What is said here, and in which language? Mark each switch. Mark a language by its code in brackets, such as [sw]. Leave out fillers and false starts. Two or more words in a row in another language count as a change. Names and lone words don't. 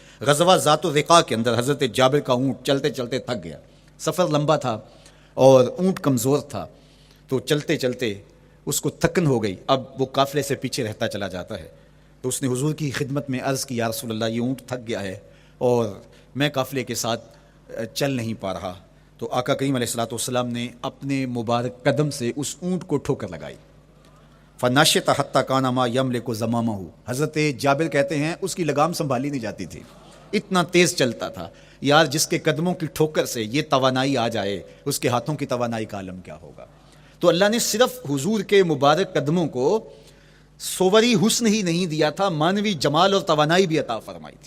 [ur] غزوہ ذات الرقاع کے اندر حضرت جابر کا اونٹ چلتے چلتے تھک گیا، سفر لمبا تھا اور اونٹ کمزور تھا، تو چلتے چلتے اس کو تھکن ہو گئی. اب وہ قافلے سے پیچھے رہتا چلا جاتا ہے. تو اس نے حضور کی خدمت میں عرض کی [ar] یا رسول اللہ [ur] یہ اونٹ تھک گیا ہے اور میں قافلے کے ساتھ چل نہیں پا رہا. تو آقا کریم [ar] علیہ الصلوۃ والسلام [ur] نے اپنے مبارک قدم سے اس اونٹ کو ٹھوکر لگائی. [ar] فناشط حتی کان ما یملک زمامہ، [ur] حضرت جابر کہتے ہیں اس کی لگام سنبھالی نہیں جاتی تھی، اتنا تیز چلتا تھا. یار جس کے قدموں کی ٹھوکر سے یہ توانائی آ جائے اس کے ہاتھوں کی توانائی کا عالم کیا ہوگا. تو اللہ نے صرف حضور کے مبارک قدموں کو صوری حسن ہی نہیں دیا تھا، مانوی جمال اور توانائی بھی عطا فرمائی تھی.